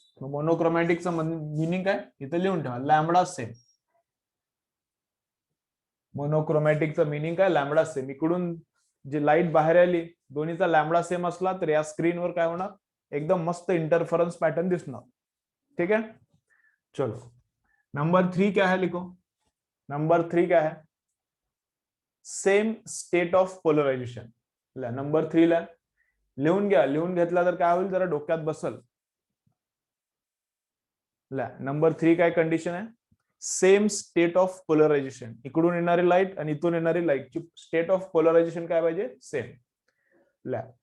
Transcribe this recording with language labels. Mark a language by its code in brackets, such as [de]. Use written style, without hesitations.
[mr] मोनोक्रोमॅटिकचा meaning काय? इथे लिहून ठेवा, लॅम्बडा सेम. मोनोक्रोमॅटिकचं मिनिंग काय, लॅम्बडा सेम. इकडून जी लाईट बाहेर आली दोन्हीचा लॅम्बडा सेम असला तर या स्क्रीनवर काय होणार, एकदम मस्त इंटरफरन्स पैटर्न दिसणार. [hi] ठीक है, चलो नंबर 3 क्या है, लिखो नंबर 3 क्या है, [en] Same state of polarisation. [mr] Number 3 ला लिहून घ्या, लिहून घेतला तर काय होईल, जरा डोक्यात बसल. नंबर 3 काय कंडिशन आहे, [en] Same state of polarization. [mr] इकडून येणारी लाईट आणि इथून येणारी लाईटची स्टेट ऑफ पोलरायझेशन काय पाहिजे, सेम.